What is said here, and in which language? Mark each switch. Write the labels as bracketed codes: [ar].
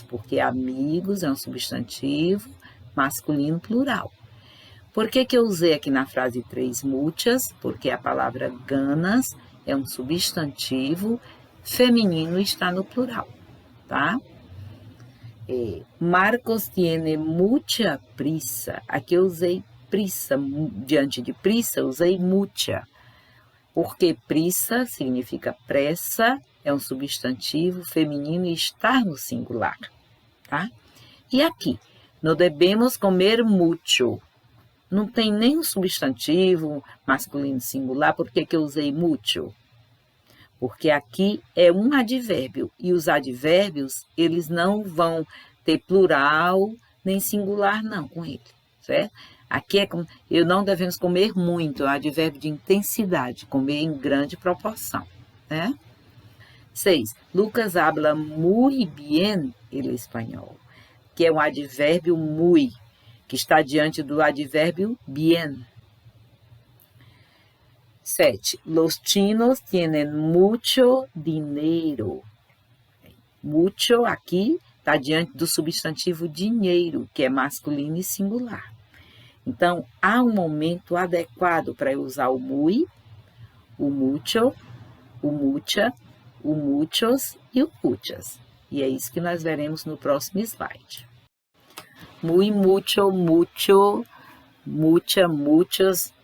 [pt] Porque amigos é um substantivo masculino plural. Por que eu usei aqui na frase 3 muitas? Porque a palavra ganas é um substantivo feminino e está no plural, tá? [es] Marcos tiene mucha prisa. [pt] Aqui eu usei prisa, diante de prisa, usei mucha. Porque prisa significa pressa, é um substantivo feminino e está no singular, tá? E aqui? [es] No debemos comer mucho. [pt] Não tem nenhum substantivo masculino singular, por que eu usei mucho? Porque aqui é um advérbio, e os advérbios, eles não vão ter plural nem singular não com ele, certo? Aqui é como, não devemos comer muito, é um advérbio de intensidade, comer em grande proporção, né? 6. [es] Lucas habla muy bien el español, [pt] que é um advérbio muy, que está diante do advérbio bien. [es] 7. Los chinos tienen mucho dinero. [pt] Mucho aqui está diante do substantivo dinheiro, que é masculino e singular. Então, há um momento adequado para eu usar o muy, o mucho, o mucha, o muchos e o muchas. E é isso que nós veremos no próximo slide. [es] Muy, mucho, mucho, mucha, muchos.